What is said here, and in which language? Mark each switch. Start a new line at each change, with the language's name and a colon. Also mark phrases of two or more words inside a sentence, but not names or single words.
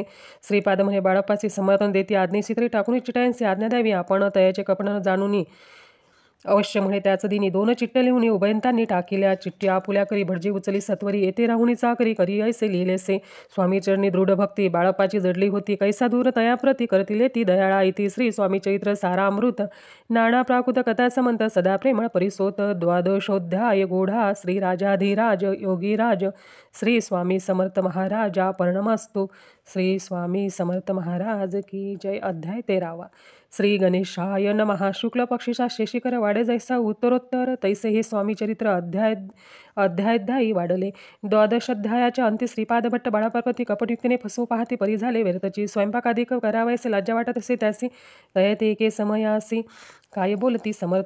Marathi: श्रीपाद म्हणे बाळप्पाची समर्थन देती आज्ञेशी तरी टाकून चिठ्ठ्यांची आज्ञा द्यावी. आपण तयाचे कपण जाणून अवश्य म्हणे त्याच दिनी 2 चिठ्ठ्या लिहून उभयंतांनी टाकिल्या. चिठ्ठी आपुल्या करी भटजी उचली सत्वरी. येते राहुणी चाकरी करी ऐसे लिहिलेसे. स्वामीचरणी दृढ भक्ती बाळप्पाची जडली होती. कैसा दूर तयाप्रती करतिले ती दयाळा इति. श्री स्वामी चरित्र सारामृत. नाना प्राकृत कथा समंत सदा प्रेमळ परिसोत. द्वादशोध्याय गोढा. श्री राजाधिराज योगीराज श्री स्वामी समर्थ महाराजा पर्णमस्तु. श्री स्वामी समर्थ महाराज की जय. अध्याय 13.
Sanskrit: श्री गणेशाय नमः.
Marathi: शुक्ल पक्षीचा शेषिकर वाडे जैसा उत्तरोत्तर तैसे हे स्वामी चरित्र अध्यायाध्यायी वाढले. 12 अध्यायाच्या अंती श्रीपाद भट्ट बाळप्पाप्रती कपटयुक्तीने फसवू पाहती परी झाले व्यर्थची. स्वयंपाकाधिक करावयाचे लज्जा वाटत असे त्यासी. तयते एके समयासी काय बोलती समर्थ.